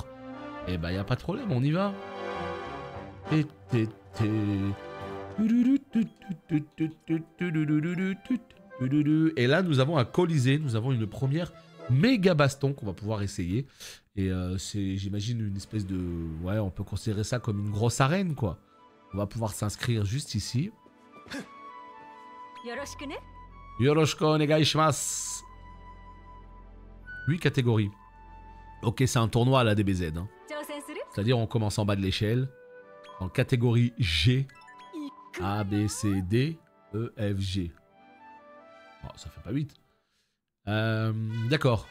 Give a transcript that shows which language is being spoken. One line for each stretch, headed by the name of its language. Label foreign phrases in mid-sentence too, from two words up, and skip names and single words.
French: Et bah, y a pas de problème, on y va. Et là, nous avons un Colisée. Nous avons une première méga baston qu'on va pouvoir essayer. Et c'est, j'imagine, une espèce de... Ouais, on peut considérer ça comme une grosse arène, quoi. On va pouvoir s'inscrire juste ici.
Japanese: よろしくお願いします.
French: 8 catégories. Ok, c'est un tournoi à la DBZ. Hein. C'est-à-dire, on commence en bas de l'échelle. En catégorie G. A, B, C, D, E, F, G. Oh, ça fait pas 8. D'accord.